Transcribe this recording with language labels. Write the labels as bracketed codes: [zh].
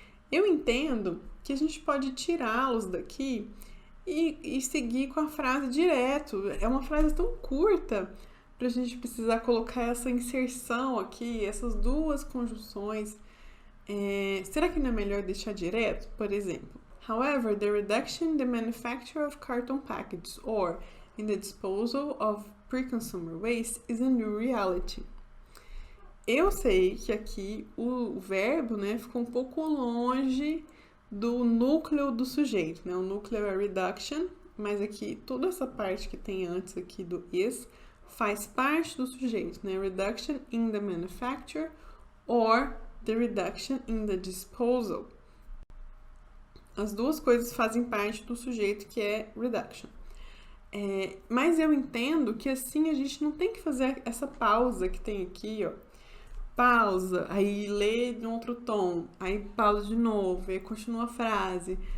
[pt] Eu entendo que a gente pode tirá-los daqui e seguir com a frase direto. É uma frase tão curta para a gente precisar colocar essa inserção aqui, essas duas conjunções. Será que não é melhor deixar direto? Por exemplo, [en] however, the reduction in the manufacture of carton packages or in the disposal of pre-consumer waste is a new reality. [pt] Eu sei que aqui o verbo, né, ficou um pouco longe do núcleo do sujeito, né? O núcleo é reduction, mas aqui toda essa parte que tem antes aqui do is faz parte do sujeito, né? [en] Reduction in the manufacture or the reduction in the disposal. [pt] As duas coisas fazem parte do sujeito que é reduction. Mas eu entendo que assim a gente não tem que fazer essa pausa que tem aqui, ó. Pausa, aí lê em outro tom, aí pausa de novo, aí continua a frase.